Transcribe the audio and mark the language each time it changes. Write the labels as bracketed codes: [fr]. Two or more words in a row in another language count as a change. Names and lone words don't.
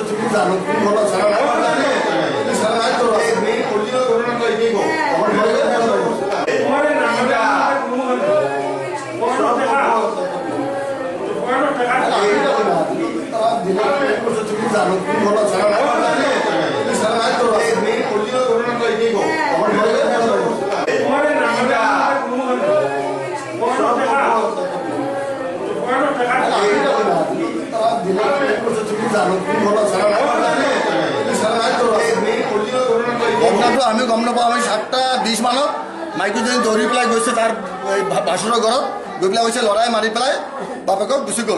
[bn] জানো তুমি বলো সারা রাত তো এই অরিজিনাল ঘটনাটা কি গো আমার ঘরে তুমি জানো তুমি বলো সারা রাত তো এই অরিজিনাল ঘটনাটা কি গো আমার ঘরে [as] আমি গম নাপাওঁ। আমি 7:20 মানত মাইকীজনী দৌৰি পেলাই গৈছে তাৰ ভাচুৰৰ ঘৰত গৈ পেলাই গৈছে ল'ৰাই মাৰি পেলাই বাপেকক গুচি গ'ল।